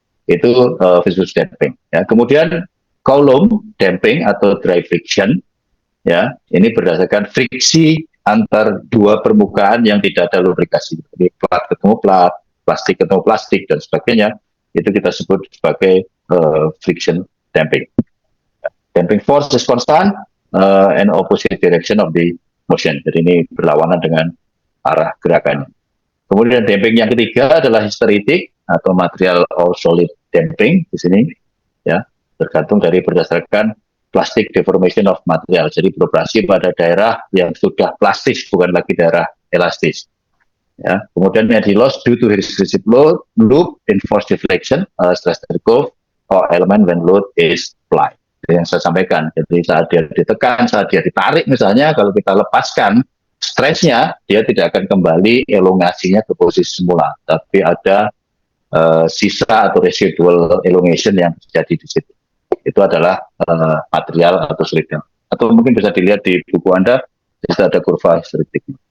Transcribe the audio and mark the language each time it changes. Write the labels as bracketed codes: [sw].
[id] Itu viscous damping. Ya. Kemudian column damping atau dry friction, ya, ini berdasarkan friksi antar 2 permukaan yang tidak ada lubrikasi. Jadi plat ketemu plat, plastik ketemu plastik dan sebagainya, itu kita sebut sebagai friction damping. [en] Damping force is constant and opposite direction of the motion. [id] Jadi ini berlawanan dengan arah gerakannya. Kemudian damping yang ketiga adalah hysteretic atau material or solid damping di sini, ya, tergantung dari berdasarkan [en] plastic deformation of material. [id] Jadi beroperasi pada daerah yang sudah plastis, bukan lagi daerah elastis. Ya. [en] Kemudian energy loss due to hysteretic loop in force deflection, stress curve, or element when load is applied. [id] Yang saya sampaikan, jadi saat dia ditekan, saat dia ditarik misalnya, kalau kita lepaskan stresnya, dia tidak akan kembali elongasinya ke posisi semula, tapi ada sisa atau residual elongation yang terjadi di situ. Itu adalah material atau silinder. Atau mungkin bisa dilihat di buku Anda, bisa ada kurva histeretik.